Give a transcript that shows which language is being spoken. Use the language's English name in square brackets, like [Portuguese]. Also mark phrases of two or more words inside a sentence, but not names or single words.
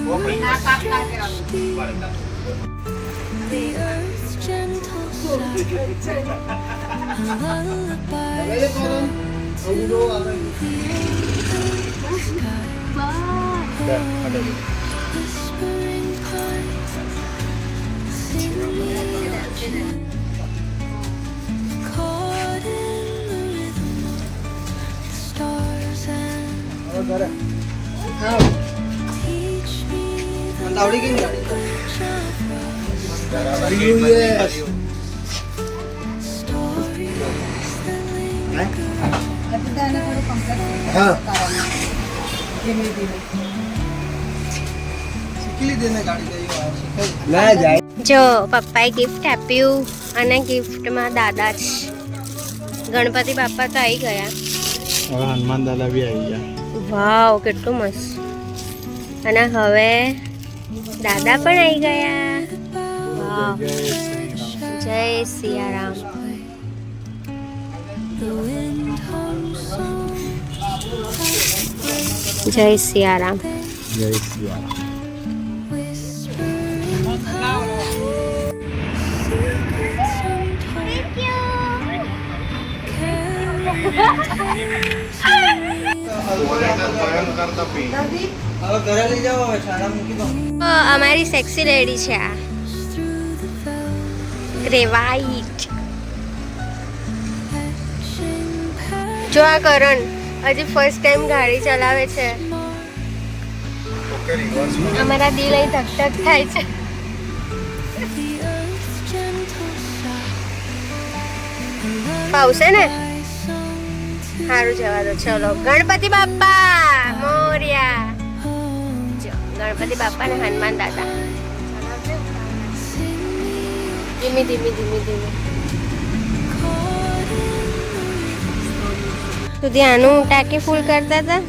[Gujarati] ના કાપ ના દેવાનું. [English] The earth's gentle sigh, a lullaby from the open sky, whispering pines, singing, caught in the rhythm of the stars and teach me the language of love. Stories that linger. [Gujarati] હજી તો એને થોડું કમ્પ્લેટ કરવાનું. ધીમે ધીમે. જો પપ્પાએ ગિફ્ટ આપ્યું અને ગિફ્ટમાં દાદા જ. ગણપતિ બાપા તો આવી ગયા. હવે હનુમાન દાદા બી આવી ગયા. વાવ કેટલું મસ્ત. અને હવે દાદા પણ આવી ગયા. વાવ જય સિયારામ. [English] The wind hums song, [Gujarati] જય સિયારામ. જય સિયા. [English] whispering pines, secrets untold, [Gujarati] અમારી [English] sexy lady [Gujarati] છે આ [English] grey white. [Gujarati] જો આ કરણ હજી [English] first time [Gujarati] ગાડી ચલાવે છે. અમારા દિલ અહીં ધક ધક થાય છે. [English] the earth's gentle sigh, [Gujarati] પાવશે ને [English] I sung to [Gujarati] સારું જવા દો. ચલો ગણપતિ બાપ્પા મોર્યા. જો ગણપતિ બાપ્પા ને હનુમાન દાદા. ધીમી ધીમી ધીમી ધીમી સુધી આનું ટાંકી ફૂલ કરતા હતા.